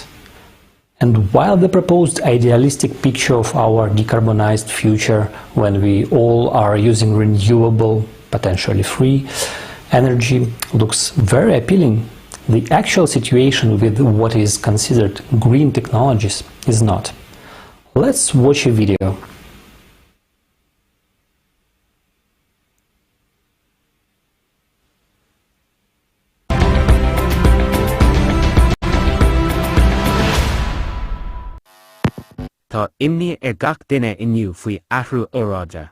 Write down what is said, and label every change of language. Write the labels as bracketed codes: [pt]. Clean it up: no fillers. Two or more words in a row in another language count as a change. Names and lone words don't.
[en] And while the proposed idealistic picture of our decarbonized future, when we all are using renewable, potentially free, energy, looks very appealing, the actual situation with what is considered green technologies is not. Let's watch a video. [ga] Tá imní gach duine inniu faoi athrú óráide.